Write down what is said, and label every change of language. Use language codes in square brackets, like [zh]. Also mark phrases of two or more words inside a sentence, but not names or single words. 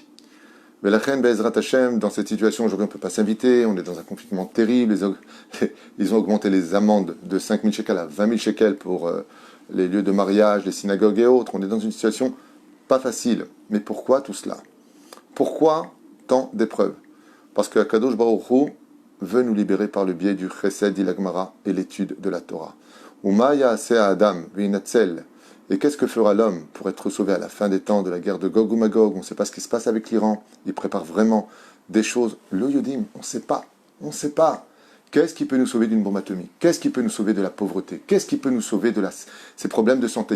[fr] Mais la reine [he] בעזרת השם, [fr] dans cette situation, aujourd'hui on ne peut pas s'inviter, on est dans un confinement terrible, ils ont augmenté les amendes de 5 000 shekels à 20 000 shekels pour les lieux de mariage, les synagogues et autres. On est dans une situation pas facile. Mais pourquoi tout cela? Pourquoi tant d'épreuves? Parce que Akadosh Baruch Hu veut nous libérer par le biais du chesed, dit la Gemara, et l'étude de la Torah. [he] ומה יעשה אדם וינצל. [fr] Et qu'est-ce que fera l'homme pour être sauvé à la fin des temps de la guerre de Gog ou Magog? On ne sait pas ce qui se passe avec l'Iran. Il prépare vraiment des choses. Le Yodim, on ne sait pas. On ne sait pas. Qu'est-ce qui peut nous sauver d'une bombe atomique? Qu'est-ce qui peut nous sauver de la pauvreté? Qu'est-ce qui peut nous sauver de ces problèmes de santé?